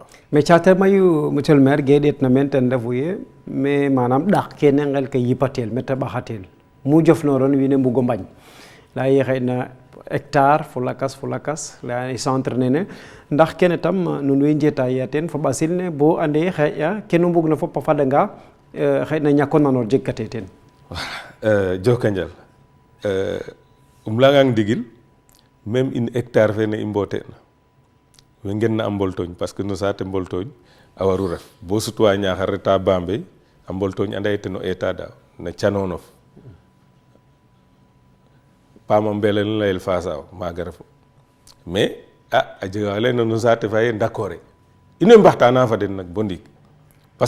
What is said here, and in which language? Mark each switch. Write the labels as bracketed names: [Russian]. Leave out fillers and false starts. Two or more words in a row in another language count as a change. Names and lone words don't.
[Serer] mais caate mayu [French] monsieur le maire [Serer] ge ɗeet na meen ten refu ye mais manam ɗax kene ngel ke yipatel mete ɓaxatel mu jofnoron wiin we mbugo mbañ laya ye xëy na hectare fo lakas laya centre nene ndax kene tam nuun way njetaaya ten fo ɓasil ne bo ande xëya kenu mbug na fop a fadanga xëy na ñako nanor jeg kate ten joka njal leyangang ndigil [French] même une hectare [Serer] fene i mboote'na we ngenna a Mboltooñ [French] parce que [Serer] no saate Mboltooñ a waru ref bo sutwa Niakhar reta Bambey a Mboltooñ anda ye ten o eeta daaw na canonof Pama Mbele nu layel Fasaw maaga refu mais a jega wa layna no saate fa ye ndakore in way mbaxtana fa den nag bo ndiik parce